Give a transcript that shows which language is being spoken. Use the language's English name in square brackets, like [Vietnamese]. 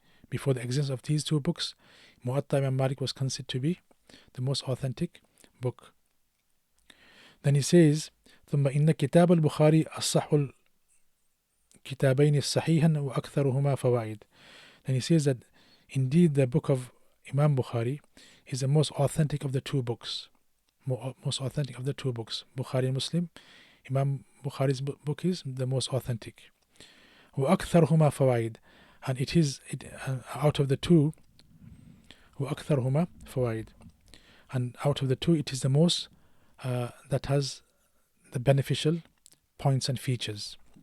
[English] Before the existence of these 2 books, Muwatta Imam Malik was considered to be the most authentic book. Then he says, [Arabic] ثم إن كتاب البخاري أصح الكتابين صحيحا وأكثرهما فوائد. [English] Then he says that indeed the book of Imam Bukhari is the most authentic of the 2 books. Bukhari and Muslim, Imam Bukhari's book is the most authentic. [Arabic] وأكثرهما فوائد, [English] and out of the two, [Arabic] وأكثرهما فوائد, [English] and out of the two it is the most that has the beneficial points and features.